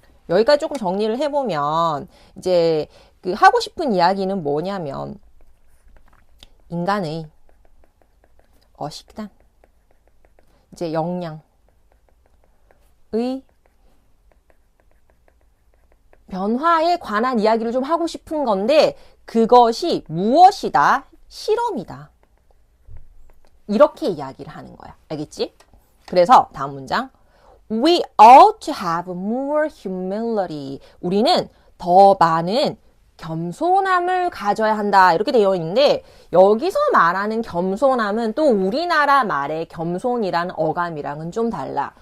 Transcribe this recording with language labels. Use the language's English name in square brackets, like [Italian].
[Korean] 여기까지 조금 정리를 해보면 이제 그 하고 싶은 이야기는 뭐냐면 인간의 식단, 이제 영양의 변화에 관한 이야기를 좀 하고 싶은 건데 그것이 무엇이다? 실험이다. 이렇게 이야기를 하는 거야. 알겠지? 그래서 다음 문장. [English] We ought to have more humility. [Korean] 우리는 더 많은 겸손함을 가져야 한다. 이렇게 되어 있는데 여기서 말하는 겸손함은 또 우리나라 말의 겸손이라는 어감이랑은 좀 달라.